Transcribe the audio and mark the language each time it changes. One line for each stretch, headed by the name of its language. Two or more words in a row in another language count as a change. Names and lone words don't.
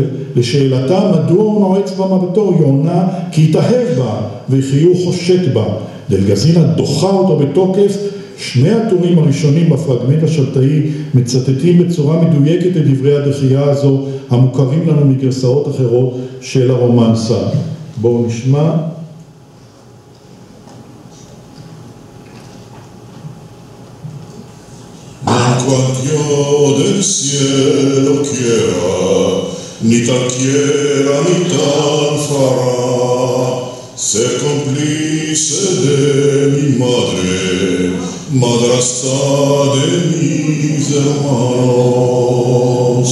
Hebrew: לשאלתה מדוע הוא נועץ במבטו, היא עונה כי התאהב בה וכי הוא חושק בה. דל גזינה דוחה אותו בתוקף. שני הטורים הראשונים בפרגמנט השבתאי מצטטים בצורה מדויקת את דברי הדחייה הזו המוכרים לנו מגרסאות אחרות של הרומנסה. בואו נשמע.
Ladino: Cuando del cielo quiera, ni tal quiera ni tal fará, ser cómplice de mi madre, madrastra de mis hermanos.